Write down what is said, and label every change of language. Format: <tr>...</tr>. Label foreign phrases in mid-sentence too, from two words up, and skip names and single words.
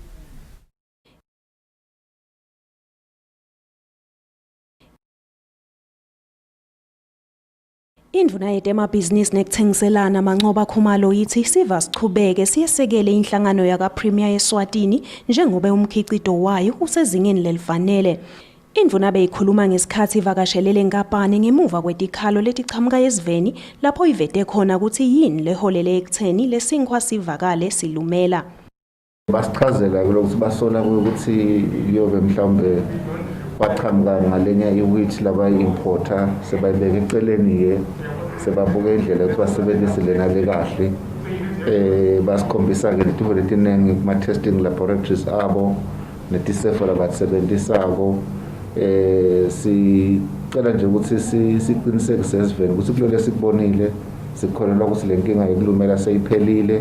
<ss>Indvuna yetemabhizinisi nekuthengiselana Mancoba Khumalo yithi siva sichubeke siyesekele inhlangano yakaPremier eSwatini njengoba umkhicido wayo usezingeni lelifanele. Indvuna beyikhuluma ngesikhathi ivakashele lenkampani ngemuva kwetikhalo letichamuka esiveni lapho ivete khona ukuthi yini leholele ekutheni lesinkwa sivakale silumela. Basichazela ukuthi basola ukuthi yobe mhlawumbe bachamuka ngalenye iwheat laba importer sebayibeka eceleni ke sebabuka indlela ukuthi basebenzise lena le kahle basikhombisa ke letiho letiningi kuma</ss> <en>testing laboratories</en> <ss>abo netisefo labatsebenzisako sicela nje ukuthi siqinisekise esiveni ukuthi kulole sikubonile sikholelwa ukuthi lenkinga yokulumela seyiphelile.</ss>